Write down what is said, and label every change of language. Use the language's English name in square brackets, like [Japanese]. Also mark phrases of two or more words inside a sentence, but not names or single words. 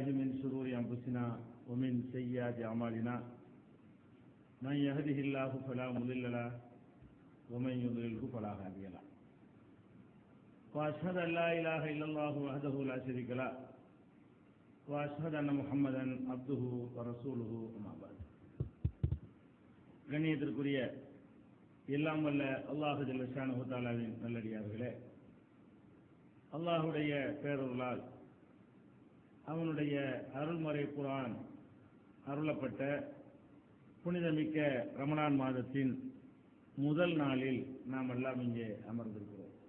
[Arabic] من شرور أنفسنا ومن سيئات أعمالنا من يهده الله فلا مضل له ومن يضلله فلا هادي له وأشهد أن لا إله إلا الله وحده لا شريك له وأشهد أن محمدا عبده ورسوله أما بعد. [Tamil] கண்ணியத்திற்குரிய எல்லாம் வல்ல அல்லாஹ் [Arabic] جل شأنه تعالى [Tamil] நல்லடியார்களே, அல்லாஹுடைய பேரருளால் அவனுடைய அருள்மறை குர்ஆன் அருளப்பட்ட புனிதமிக்க ரமலான் மாதத்தின் முதல் நாளில் நாம் எல்லாம் இங்கே அமர்ந்திருக்கிறோம்.